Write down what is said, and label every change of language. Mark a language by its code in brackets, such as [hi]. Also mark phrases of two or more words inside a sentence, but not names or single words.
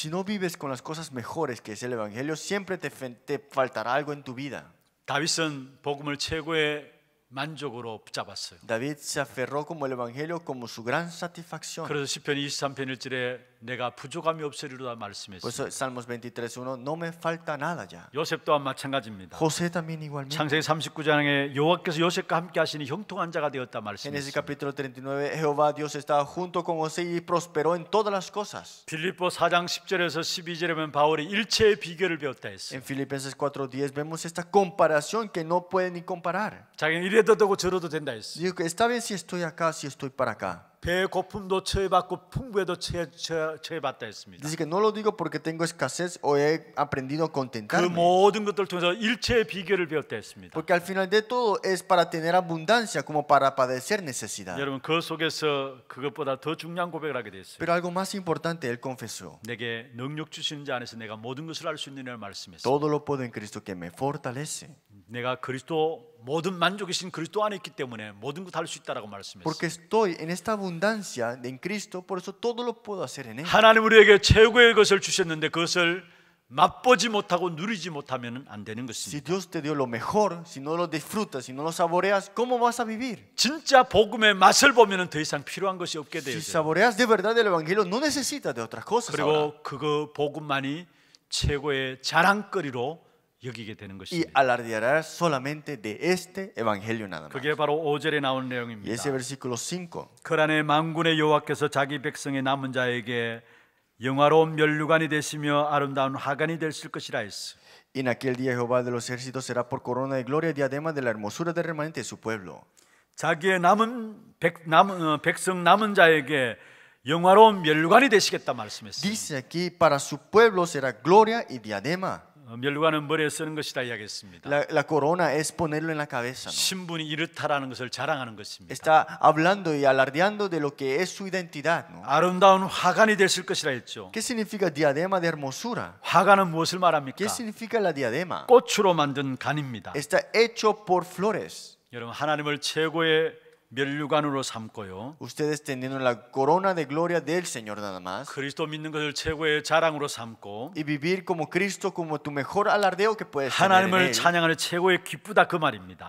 [es] Si no vives con las cosas mejores que es el evangelio, siempre te faltará algo en tu vida. [ko] 다윗은 복음을 최고의 만족으로 붙잡았어요. [es] David se aferró como el evangelio como su gran satisfacción. [ko] 그래서 시편 23편 1절에 내가 부족함이 없으리로다 [es] Por [ko] 말씀했어요. [es] eso Salmos 23:1, no me falta nada ya. [ko] 요셉 또한 마찬가지입니다. [es] José también igualmente. [ko] 창세기 39장에 여호와께서 요셉과 함께 하시니 형통한 자가 되었다 [es] Génesis [ko] 말씀했어요. [es] capítulo 39, Jehová Dios estaba junto con José y prosperó en todas las cosas. [ko] 빌립보 4장 10절에서 12절에 보면 바울이 일체의 비결을 배웠다 했어요. [es] En Filipenses 4:10 vemos esta comparación que no puede ni comparar. [ko] 자기는 이래도 되고 저래도 된다 했어요. [es] Digo que está bien si estoy acá, si estoy para acá. [ko] 배의 고품도 처해받고 풍부에도 처해받다 했습니다. [es] Dice que no lo digo porque tengo escasez o he aprendido a [ko] 그 [es] contentarme. [ko] 모든 것들을 통해서 일체의 비결을 배웠다 했습니다. [es] Porque al final de todo es para tener abundancia como para padecer necesidad. [ko] 여러분 그 속에서 그것보다 더 중요한 고백을 하게 됐어요. [es] Pero algo más importante, él confesó. [ko] 내게 능력 주시는 자 안에서 내가 모든 것을 할 수 있는 이라는 말씀했어요. [es] Todo lo puedo en Cristo que me fortalece. [ko] 내가 그리스도 모든 만족이신 그리스도 안에 있기 때문에 모든 것 할 수 있다라고 말씀했어요. [es] Porque estoy en esta abundancia en Cristo, por eso todo lo puedo hacer en Él. [ko] 하나님 우리에게 최고의 것을 주셨는데 그것을 맛보지 못하고 누리지 못하면 안 되는 [es] Si [ko] 것입니다. [es] Dios te dio lo mejor, si no lo disfrutas, si no lo saboreas, ¿cómo vas a vivir? [ko] 진짜 복음의 맛을 보면은 더 이상 필요한 것이 없게 [es] Si [ko] 되어요. [es] saboreas de verdad el Evangelio, no necesitas de otras cosas. ahora. [ko] 그리고 그거 복음만이 최고의 자랑거리로 여기게 되는 [es] Y [ko] 것입니다. [es] alardearás solamente de este Evangelio nada más. [ko] 그게 바로 5절에 나온 [es] Y [ko] 내용입니다. [es] ese versículo 5. [ko] 그러나 만군의 여호와께서 자기 백성의 남은 자에게 영화로운 면류관이 되시며 아름다운 화관이 되실 것이라 했어. [es] Y en aquel día Jehová de los ejércitos será por corona de gloria y diadema de la hermosura del remanente de su pueblo. [ko] 자기의 백성 남은 자에게 영화로운 면류관이 되시겠다 말씀했어요. [es] Dice aquí, para su pueblo será gloria y diadema. [ko] 면류관은 머리에 쓰는 것이다 이야기했습니다. [es] La corona es ponerlo en la cabeza, ¿no? [ko] 신분이 이렇다라는 것을 자랑하는 것입니다. [es] Está hablando y alardeando de lo que es su identidad, ¿no? [ko] 아름다운 화관이 되실 것이라 했죠. [es] ¿Qué significa diadema de hermosura? [ko] 화관은 무엇을 말합니까? [es] ¿Qué significa la diadema? [ko] 꽃으로 만든 간입니다. [es] Está hecho por flores. [ko] 여러분 하나님을 최고의 면류관으로 삼고요. [es] Ustedes teniendo la corona de gloria del Señor nada más. [ko] 그리스도 믿는 것을 최고의 자랑으로 삼고 [es] Y vivir como Cristo como tu mejor alardeo que puedes tener en [ko] 하나님을 [es] Él. [ko] 찬양하는 최고의 기쁘다 그 말입니다.